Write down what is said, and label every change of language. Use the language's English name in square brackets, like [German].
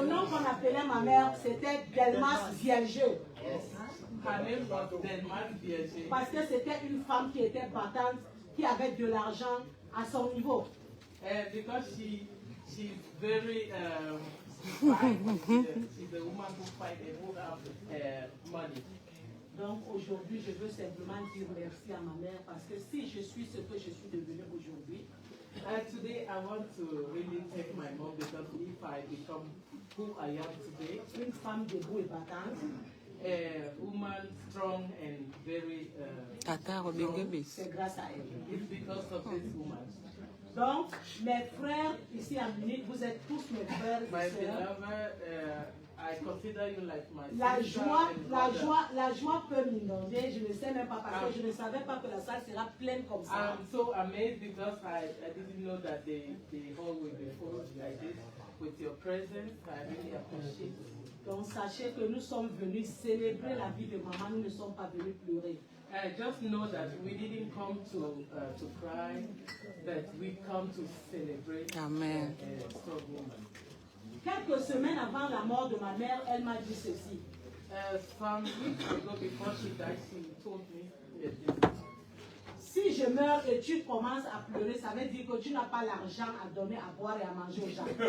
[French] Le nom qu'on appelait ma mère, c'était Delmas Viergeux. [English] Her name was Delmas Viergeux. [French] Parce que c'était une femme qui était battante, qui avait de l'argent à son niveau. [English] Because she's very fight. She's a woman who fight and who have money. [French] Donc aujourd'hui, je veux simplement dire merci à ma mère parce que si je suis ce que je suis devenue aujourd'hui, [English] Today I want to really thank my mom because if I become who I am today, [French] une femme debout et battante, [English] a woman strong and very [French] Tata c'est grâce à elle. [English] it's because of this woman. [French] Donc, mes frères ici à Munich, vous êtes tous mes frères [English] My [French] et sœurs. [English] beloved, I consider you like my [French] La [English] sister [French] joie, [English] and [French] la [English] brother. [French] joie, la joie peut m'inonder. Je ne sais même pas parce que je ne savais pas que la salle sera pleine comme ça. [English] I'm so amazed because I didn't know that the hall will be full like this. With your presence, I really appreciate it. [French] Donc sachez que nous sommes venus célébrer la vie de maman. Nous ne sommes pas venus pleurer. [English] Just know that we didn't come to cry, but we come to celebrate Amen. a strong woman. [French] Quelques semaines avant la mort de ma mère, elle m'a dit ceci. [English] Some weeks ago, before she died, she told me this. [French] Si je meurs et tu commences à pleurer, ça veut dire que tu n'as pas l'argent à donner à boire et à manger aux gens.